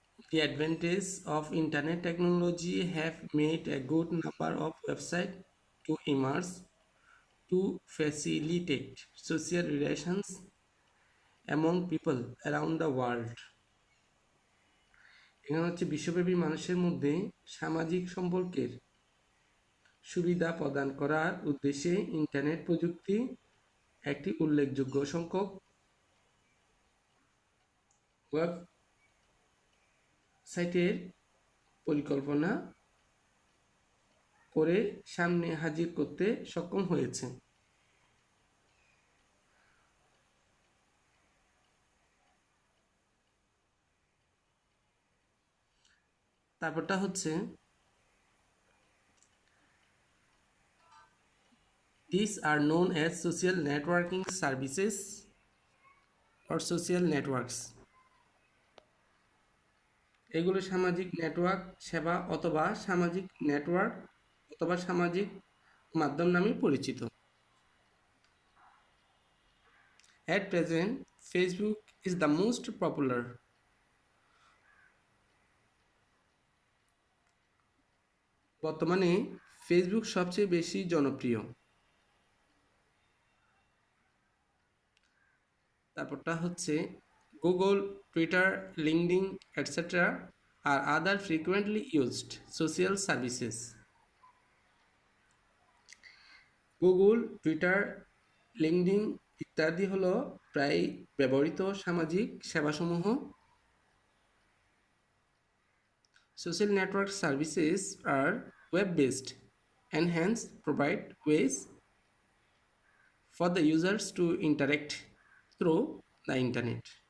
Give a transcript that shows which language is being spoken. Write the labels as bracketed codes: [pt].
[en] The advantage of internet technology have made a good number of websites to emerge to facilitate social relations among people around the world. [bn] এখানে হচ্ছে বিশ্বব্যাপী মানুষের মধ্যে সামাজিক সম্পর্কের সুবিধা প্রদান করার উদ্দেশ্যে ইন্টারনেট প্রযুক্তি একটি উল্লেখযোগ্য সংখ্যক ওয়েবসাইটের পরিকল্পনা করে সামনে হাজির করতে সক্ষম হয়েছে। তারপরটা হচ্ছে [en] these are known as social networking services or social networks. [bn] এগুলো সামাজিক নেটওয়ার্ক সেবা অথবা সামাজিক নেটওয়ার্ক অথবা সামাজিক মাধ্যম নামে পরিচিত। [en] At present, Facebook is the most popular. [bn] বর্তমানে ফেসবুক সবচেয়ে বেশি জনপ্রিয়। তারপরটা হচ্ছে [en] Google, Twitter, LinkedIn etcetera আর other frequently used social services. [bn] Google, Twitter, LinkedIn ইত্যাদি হলো প্রায় ব্যবহৃত সামাজিক সেবাসমূহ। [en] Social network services are web-based and hence provide ways for the users to interact through the internet.